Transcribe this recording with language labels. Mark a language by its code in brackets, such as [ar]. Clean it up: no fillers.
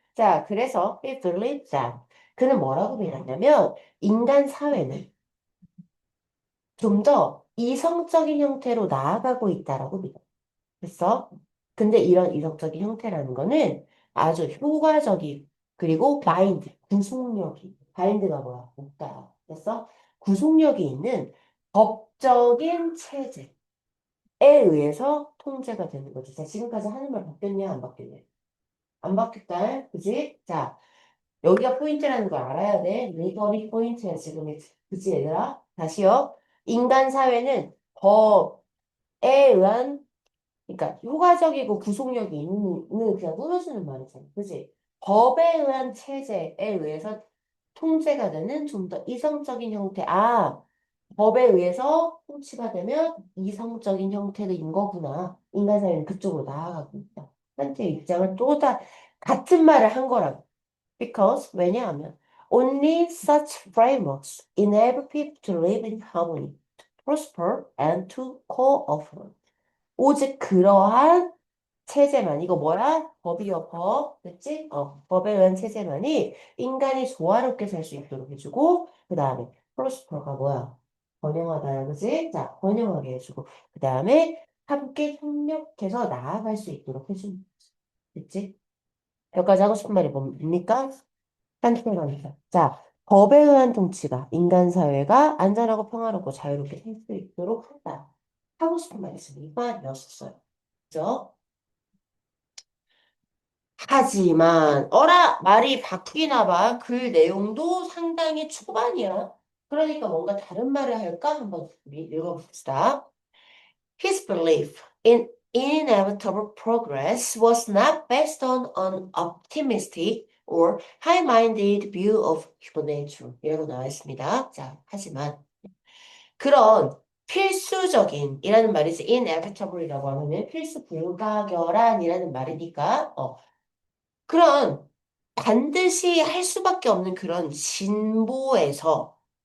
[ko] 자, 그래서 [en] he believed that. [ko] 그는 뭐라고 믿었냐면 인간 사회는 좀 더 이성적인 형태로 나아가고 있다라고 믿어. 됐어? 근데 이런 이성적인 형태라는 거는 아주 효과적이 그리고 마인드, 구속력이 마인드가 뭐야? 없다. 됐어? 구속력이 있는 법적인 체제에 의해서 통제가 되는 거지. 자, 지금까지 하는 말 바뀌었냐? 안 바뀌었냐? 안 바뀌었다. 그지? 자, 여기가 포인트라는 걸 알아야 돼. 리더리 포인트야, 지금. 그지, 얘들아? 다시요. 인간 사회는 법에 의한 그러니까 효과적이고 구속력이 있는 그냥 꾸며주는 말이잖아. 그지? 법에 의한 체제에 의해서 통제가 되는 좀 더 이성적인 형태. 아, 법에 의해서 통치가 되면 이성적인 형태인 거구나. 인간 사회는 그쪽으로 나아가고 있다. 한테의 입장을 또 다 같은 말을 한 거라고. [en] Because [ko] 왜냐하면 [en] only such frameworks enable people to live in harmony, to prosper and to cooperate. [ko] 오직 그러한 체제만, 이거 뭐야? 법이요, 법. 됐지? 법에 의한 체제만이 인간이 조화롭게 살 수 있도록 해주고, 그 다음에, 프로스퍼가 뭐야? 번영하다, 그지? 자, 번영하게 해주고, 그 다음에 함께 협력해서 나아갈 수 있도록 해주는 거지. 됐지? 여기까지 하고 싶은 말이 뭡니까? 한테입니다. 자, 법에 의한 통치가 인간 사회가 안전하고 평화롭고 자유롭게 살 수 있도록 한다. 하고 싶은 말이 있으면 이 말이었어요. 그죠? 하지만 말이 바뀌나 봐. 글 내용도 상당히 초반이야. 그러니까 뭔가 다른 말을 할까? 한번 우리 읽어봅시다. [en] His belief in inevitable progress was not based on an optimistic or high-minded view of human nature. [ko] 이라고 나와 있습니다. 자, 하지만 그런 필수적인 이라는 말이지 inevitable이라고 하면은 필수 불가결한이라는 말이니까 그런 반드시 할 수밖에 없는 그런 진보,